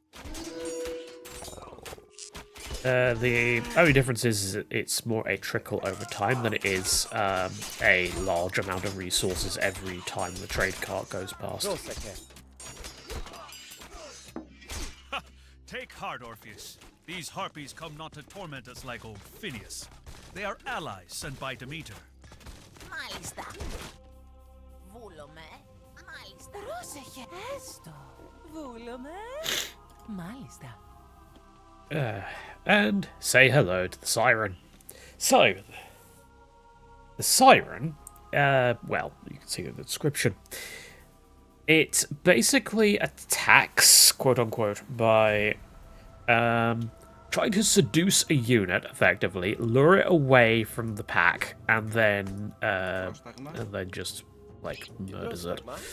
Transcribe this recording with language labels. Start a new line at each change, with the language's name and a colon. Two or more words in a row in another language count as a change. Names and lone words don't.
English: The only difference is it's more a trickle over time than it is a large amount of resources every time the trade cart goes past. Take heart, Orpheus. These harpies come not to torment us like old Phineas. They are allies sent by Demeter.
Greek: Μάλιστα. Βούλομαι. Μάλιστα. Πρόσεχε. Έστω. Βούλομαι. Μάλιστα.
English: And say hello to the siren. So, the siren, well, you can see in the description. It basically attacks, quote unquote, by trying to seduce a unit, effectively, lure it away from the pack, and then just like murders it.